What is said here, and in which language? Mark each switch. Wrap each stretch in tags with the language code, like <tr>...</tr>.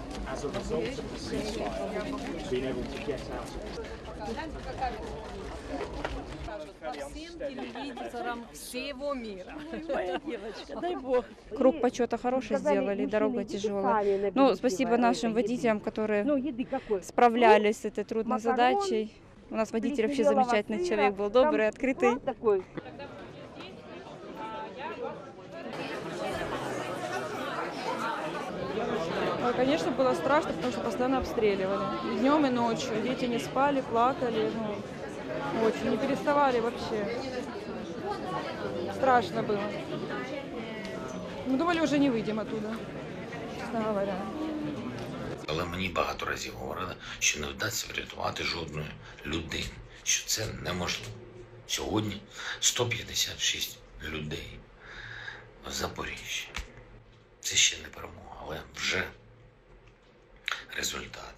<en>As a result of the ceasefire, being able to get out.</en> <ru>Всем телевизорам всего мира. Моя девочка, дай Бог. Круг почета хороший сделали, дорога тяжелая. Ну, спасибо нашим водителям, которые справлялись с этой трудной задачей. У нас водитель вообще замечательный человек был, добрый, открытый. Конечно, было страшно, потому что постоянно обстреливали. И днем, и ночью. Дети не спали, плакали. Очень, не переставали вообще. Страшно было. Мы думали, уже не выйдем оттуда, честно говоря.</ru> <uk>Але мені багато разів говорили, що не вдасться врятувати жодної людини. що це неможливо. Сьогодні 156 людей в Запоріжжі. Це ще не перемога, але вже результат.</uk>